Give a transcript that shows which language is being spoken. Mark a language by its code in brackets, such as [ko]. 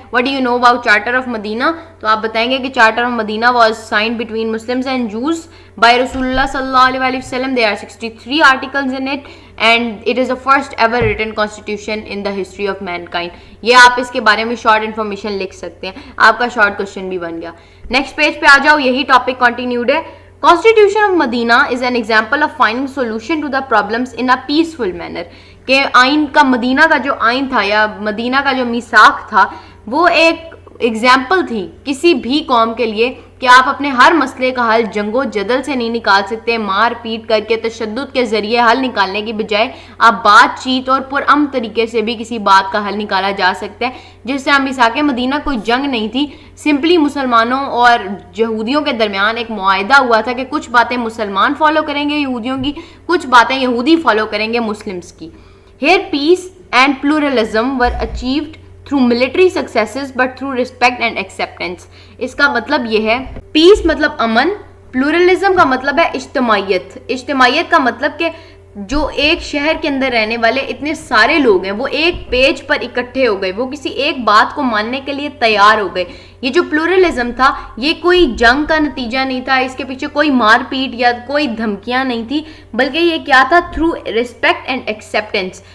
[en] What do you know about Charter of Medina? [ur] تو آپ بتائیں گے کہ [en] Charter of Medina was signed between Muslims and Jews by Rasulullah [ar] sallallahu alaihi wa sallam. [en] There are 63 articles in it and it is the first ever written constitution in the history of mankind. [ur] یہ آپ اس کے بارے میں short information لکھ سکتے ہیں. آپ کا شارٹ کوشچن بھی بن گیا. نیکسٹ پیج پہ آ جاؤ، یہی ٹاپک کنٹینیوڈ ہے. [en] Constitution of Medina is an example of finding solution to the problems in a peaceful manner. [ur] کہ آئین کا، مدینہ کا جو آئین تھا یا مدینہ کا جو میثاق تھا، وہ ایک ایگزامپل تھی کسی بھی قوم کے لیے کہ آپ اپنے ہر مسئلے کا حل جنگ و جدل سے نہیں نکال سکتے، مار پیٹ کر کے، تشدد کے ذریعے حل نکالنے کی بجائے آپ بات چیت اور پرامن طریقے سے بھی کسی بات کا حل نکالا جا سکتا ہے. جس سے میثاق مدینہ کوئی جنگ نہیں تھی، سمپلی مسلمانوں اور یہودیوں کے درمیان ایک معاہدہ ہوا تھا کہ کچھ باتیں مسلمان فالو کریں گے یہودیوں کی، کچھ باتیں یہودی فالو کریں گے مسلمس کی. [en] Here peace and pluralism were achieved through military successes but through respect and acceptance. [ur] اس کا مطلب یہ ہے، پیس مطلب امن، پلورلزم کا مطلب ہے اجتماعیت. اجتماعیت کا مطلب کہ جو ایک شہر کے اندر رہنے والے اتنے سارے لوگ ہیں وہ ایک پیج پر اکٹھے ہو گئے، وہ کسی ایک بات کو ماننے کے لیے تیار ہو گئے. یہ جو پلورلزم تھا یہ کوئی جنگ کا نتیجہ نہیں تھا، اس کے پیچھے کوئی مار پیٹ یا کوئی دھمکیاں نہیں تھی، بلکہ یہ کیا تھا؟ [en] Through respect and acceptance.